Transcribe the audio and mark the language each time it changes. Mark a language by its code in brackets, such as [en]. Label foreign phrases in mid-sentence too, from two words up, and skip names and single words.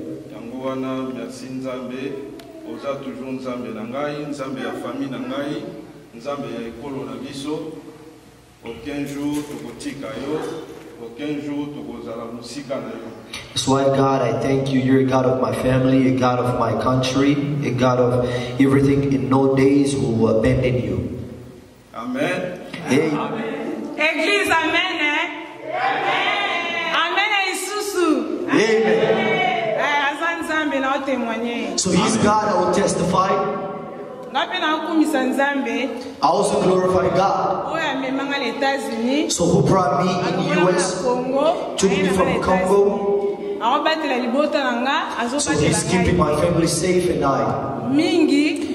[en] That's why, God, I thank you. You're a God of my family, a God of my country, a God of everything. In no days will abandon you. Amen. Amen. Église, amen. Amen. Amen. Amen. [fr] témoigner. [en] So He's God, I will testify. I also glorify God. So who brought me in the US, took me from Congo. So He's keeping my family safe and I.